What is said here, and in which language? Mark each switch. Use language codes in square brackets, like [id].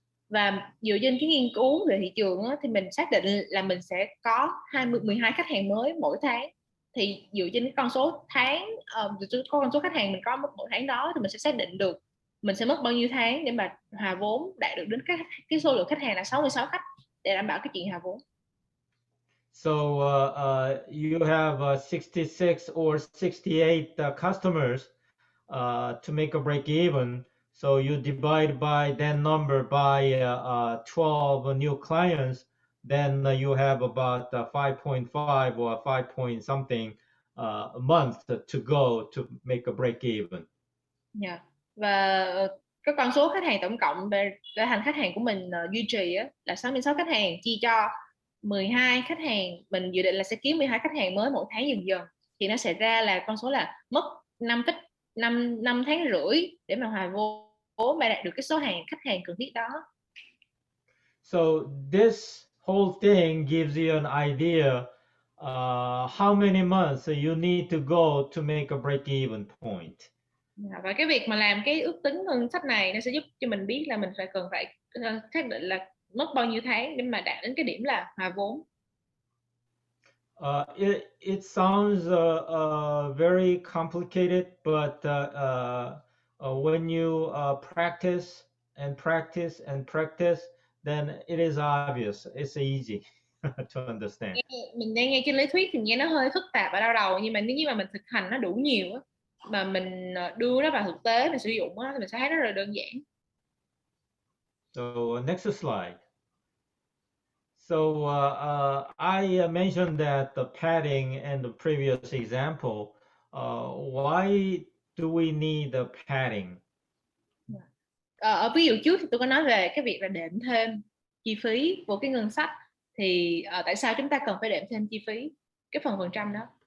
[vi] Và dựa trên cái nghiên cứu về thị trường á, thì mình xác định là mình sẽ có 12 khách hàng mới mỗi tháng. Thì dựa trên cái con số con số khách hàng mình có mỗi tháng đó, thì mình sẽ xác định được mình sẽ mất bao nhiêu tháng để mà hòa vốn đạt được đến cái số lượng khách hàng là 66 khách để đảm bảo cái chuyện hòa vốn. [en] So you have 66 or 68 customers to make a break even. So you divide by that number by 12 new clients, then you have about 5.5 or 5 point something a month to go to make a break even. Yeah. [vi] Và cái con số khách hàng tổng cộng để thành khách hàng của mình duy trì á, là 66 khách hàng chia cho 12 khách hàng, mình dự định là sẽ kiếm 12 khách hàng mới mỗi tháng dần dần, thì nó sẽ ra là con số là mất 5 tháng rưỡi để mà hòa vốn mà đạt được cái số khách hàng cần thiết đó. [en] So this whole thing gives you an idea how many months you need to go to make a break-even point. [vi] Và cái việc mà làm cái ước tính ngân sách này nó sẽ giúp cho mình biết là mình cần phải xác định là mất bao nhiêu tháng để mà đạt đến cái điểm là hòa vốn. [en] It sounds very complicated, but when you practice and practice and practice, then it is obvious. It's easy to understand. [vi] Mình đang nghe trên lý thuyết thì nghe nó hơi phức tạp và đau đầu, nhưng mà nếu như mà mình thực hành nó đủ nhiều á, mà mình đưa nó vào thực tế, mình sử dụng á, thì mình sẽ thấy nó rất là đơn giản. [en] So next slide. So I mentioned that the padding and the previous example. Why do we need the padding? [vi] Ở ví dụ trước thì tôi có nói về cái việc là đệm thêm chi phí của cái ngân sách, thì tại sao chúng ta cần phải đệm thêm chi phí cái phần trăm đó?